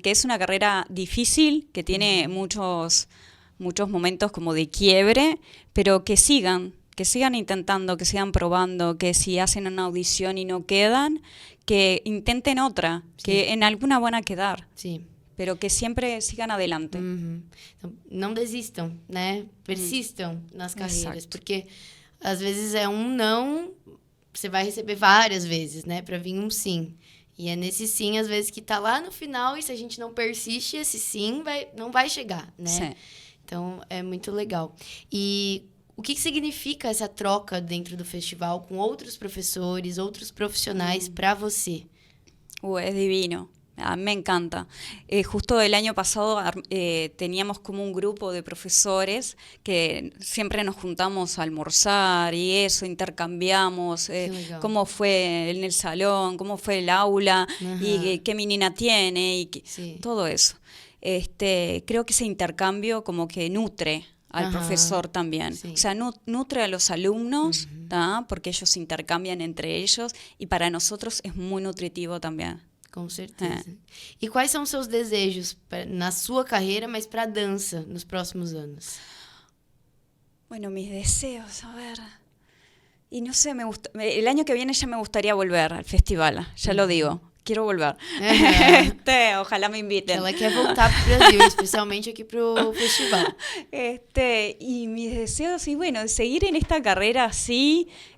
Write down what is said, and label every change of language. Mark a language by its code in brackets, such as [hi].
[es] Que es una carrera difícil, que tiene muchos momentos como de quiebre, pero que sigan intentando, que sigan probando, que si hacen una audición y no quedan, que intenten otra, que en alguna van a quedar, pero que siempre sigan adelante. [pt] Então, não desistam, né? Persistam nas carreiras, porque às vezes é um não, você vai receber várias vezes, né? Para vir um sim. E é nesse sim, às vezes, que tá lá no final, e se a gente não persiste, esse sim não vai chegar, né? Sim. Então, é muito legal. E o que significa essa troca dentro do festival com outros professores, outros profissionais para você? [es] Es divino. A mí me encanta. Justo el año pasado teníamos como un grupo de profesores que siempre nos juntamos a almorzar y eso, intercambiamos cómo fue en el salón, cómo fue el aula y qué menina tiene y todo eso. Creo que ese intercambio como que nutre al profesor también. O sea, nutre a los alumnos, porque ellos intercambian entre ellos y para nosotros es muy nutritivo también. [pt] Com certeza. E quais são os seus desejos na sua carreira, mas para a dança nos próximos anos? [es] Bueno, mis deseos, a ver. Y no sé, el año que viene ya me gustaría volver al festival, ya lo digo. Quiero volver. Ojalá me inviten. [pt] Ela quer voltar pro Brasil, especialmente aquí pro festival. [es] Y mis deseos, y bueno, seguir en esta carrera así.